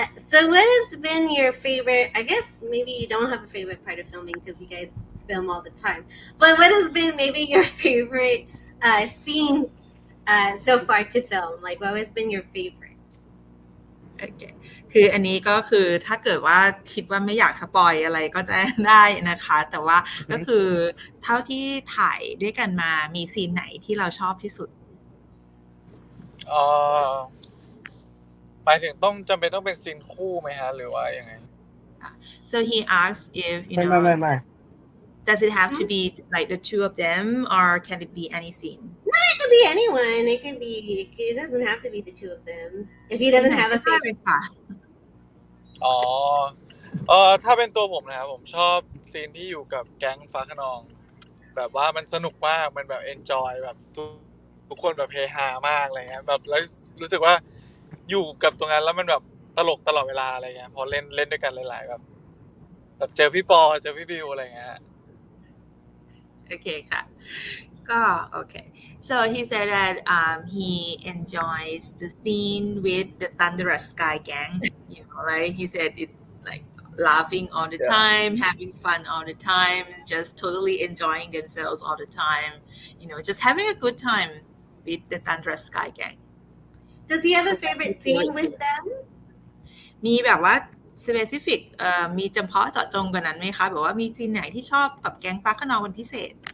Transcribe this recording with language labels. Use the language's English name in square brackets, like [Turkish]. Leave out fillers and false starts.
[English] So what has been your favorite, I guess maybe you don't have a favorite part of filming because you guys film all the time, but what has been maybe your favorite scene so far to film? Like, what has been your favorite? [Thai] โอเคคืออันนี้ก็คือถ้าเกิดว่าคิดว่าไม่อยากสปอยอะไรก็จะได้นะคะแต่ว่าก็คือเท่าที่ถ่ายด้วยกันมามีซีนไหนที่เราชอบที่สุด เอ่อหมายถึงต้องจำเป็นต้องเป็นซีนคู่ไหมฮะหรือว่ายังไง [English] so he asked if [Thai] ไม่ [English] does it have to be like the two of them or can it be any scene It could be anyone. It could be. It doesn't have to be the two of them. If he doesn't have a [Thai] ได้เล [English] favorite. [Thai] ยค่ะ อ๋อถ้าเป็นตัวผมนะครับผมชอบซีนที่อยู่กับแก๊งฟ้าคะนอง แบบว่ามันสนุกมากมันแบบเอนจอยแบบทุกคนแบบเฮฮามากอะไรเงี้ยแบบแล้วรู้สึกว่าอยู่กับตรงนั้นแล้วมันแบบตลกตลอดเวลาอะไรเงี้ยพอเล่นด้วยกันหลายๆแบบเจอพี่ปอเจอพี่บิวอะไรเงี้ย โอเคค่ะก็โอเค [English] so he said that he enjoys the scene with the Thunderous Sky Gang right he said it like laughing all the time having fun all the time just totally enjoying themselves all the time just having a good time with the Thunderous Sky Gang Does he have a favorite scene with them? [Thai] มีแบบว่า specific มีจำเพาะเจาะจงกว่านั้นไหมคะแบบว่ามีซีนไหนที่ชอบกับแก๊งฟ้าคะนองเป็นพิเศษ